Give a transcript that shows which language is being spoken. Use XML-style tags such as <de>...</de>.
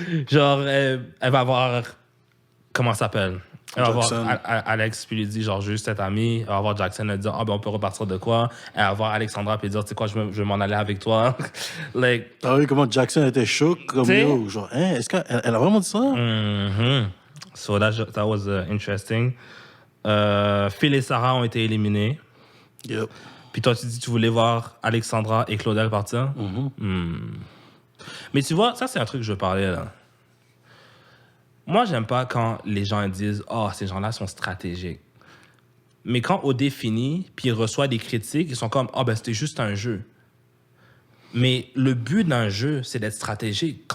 <fr>Genre, elle va avoir... Comment ça s'appelle? Elle va avoir Alex, puis lui dit, genre, juste être ami. Elle va avoir Jackson, elle dit, ah, ben, on peut repartir de quoi? Elle va voir Alexandra, puis dire, tu sais quoi, je vais m'en aller avec toi.</fr> <en>Like...</en> <fr>T'as vu comment Jackson était chaud? Comme yo, genre, hein, est-ce qu'elle a vraiment dit ça?</fr> <en>So that was interesting.</en> <fr>Phil et Sarah ont été éliminés. Yep. Puis toi, tu dis que tu voulais voir Alexandra et Claudel partir? Mais tu vois, ça, c'est un truc que je veux parler, là. Moi, j'aime pas quand les gens disent « Oh, ces gens-là sont stratégiques. » Mais quand OD finit, puis il reçoit des critiques, ils sont comme « Ah, ben, c'était juste un jeu. » Mais le but d'un jeu, c'est d'être stratégique.</fr>